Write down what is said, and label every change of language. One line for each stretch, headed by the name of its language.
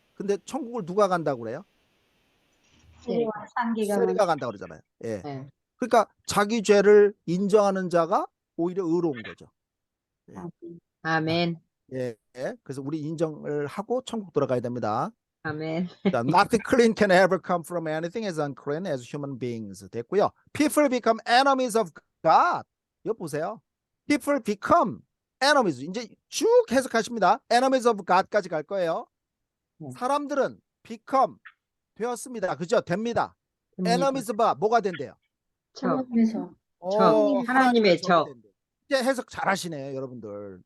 Korean: 근데 천국을 누가 간다고 그래요? 세리와 상기가 세리가 간다고 그러잖아요. 예. 네. 그러니까 자기 죄를 인정하는 자가 오히려 의로운 거죠. 아멘. 예. 그래서 우리 인정을 하고 천국 들어가야 됩니다. 아멘.
English: 자, nothing clean can ever come from anything as unclean as human beings.
Korean: 됐고요.
English: People become enemies of God.
Korean: 이거 보세요. People become enemies. 이제 쭉 해석하십니다. Enemies of God 까지 갈 거예요. 사람들은 become 되었습니다. 그죠? 됩니다. Enemies of 뭐가 된대요? 하나님에서 하나님의 적. 이제 해석 잘하시네, 여러분들.